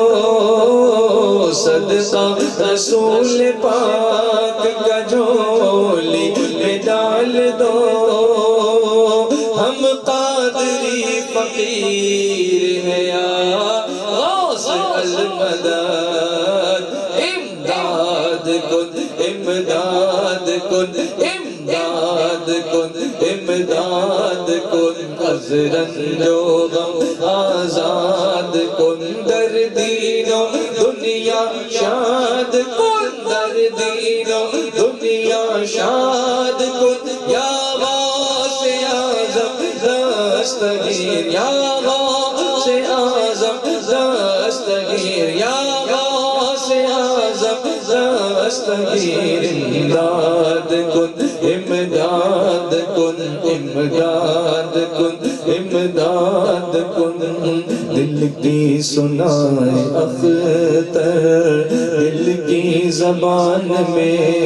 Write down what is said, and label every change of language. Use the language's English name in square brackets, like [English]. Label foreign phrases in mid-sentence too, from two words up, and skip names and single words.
[Urdu] صدقہ رسول پاک کا جھولی میں ڈال دو، ہم قادری فقیر ہیں یا غوث المدد، [Persian] امداد کن امداد کن امداد کن امداد کن، از رنج و غم آزاد کن، در دین و دنیا شاد کن، در دین و دنیا شاد کن، یا غوث اعظم دستگیر، یا غوث اعظم دستگیر، یا غوث اعظم دستگیر، امداد کن امداد کن امداد کن امداد کن، [Urdu] دل کی سنائے اختر دل کی زبان میں،